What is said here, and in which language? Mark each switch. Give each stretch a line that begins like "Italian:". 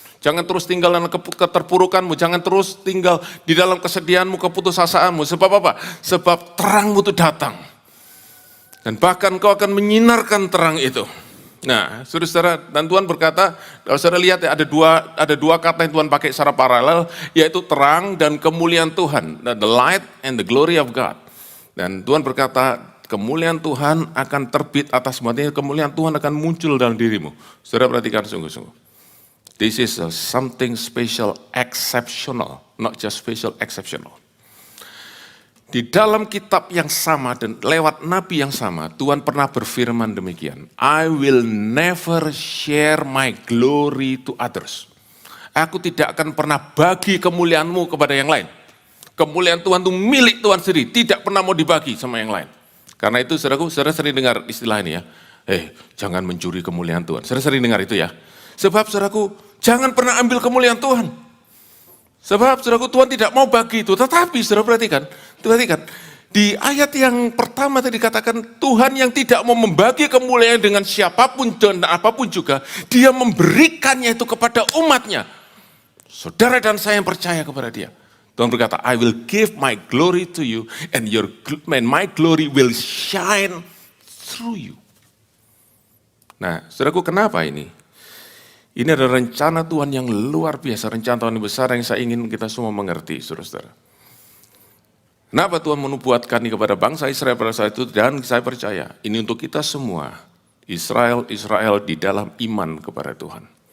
Indonesian: Jangan terus tinggal dalam keterpurukanmu, jangan terus tinggal di dalam kesedihanmu, keputusasaanmu. Sebab apa? Sebab terangmu itu datang. Dan bahkan kau akan menyinarkan terang itu. Nah, saudara, dan Tuhan berkata, kalau saudara lihat ya, ada dua kata yang Tuhan pakai secara paralel, yaitu terang dan kemuliaan Tuhan.
English: The light and the glory of God.
Indonesian: Dan Tuhan berkata, kemuliaan Tuhan akan terbit atas semuanya, kemuliaan Tuhan akan muncul dalam dirimu. Saudara perhatikan sungguh-sungguh.
English: This is something special, exceptional, not just special, exceptional.
Indonesian: Di dalam kitab yang sama dan lewat nabi yang sama, Tuhan pernah berfirman demikian,
English: I will never share my glory to others.
Indonesian: Aku tidak akan pernah bagi kemuliaanmu kepada yang lain. Kemuliaan Tuhan itu milik Tuhan sendiri, tidak pernah mau dibagi sama yang lain. Karena itu saudaraku, saudara sering dengar istilah ini ya, jangan mencuri kemuliaan Tuhan. Saudara sering dengar itu ya. Sebab saudaraku, jangan pernah ambil kemuliaan Tuhan. Sebab saudaraku, Tuhan tidak mau bagi itu. Tetapi saudara perhatikan, di ayat yang pertama tadi dikatakan Tuhan yang tidak mau membagi kemuliaan dengan siapapun dan apapun juga, Dia memberikannya itu kepada umatnya. Saudara dan saya yang percaya kepada Dia. Tuhan berkata,
English: I will give my glory to you and my glory will shine through you.
Indonesian: Nah, saudaraku, kenapa ini? Ini adalah rencana Tuhan yang luar biasa, rencana Tuhan yang besar yang saya ingin kita semua mengerti, saudara-saudara. Kenapa Tuhan menubuatkan ini kepada bangsa Israel pada saat itu, dan saya percaya ini untuk kita semua, Israel di dalam iman kepada Tuhan.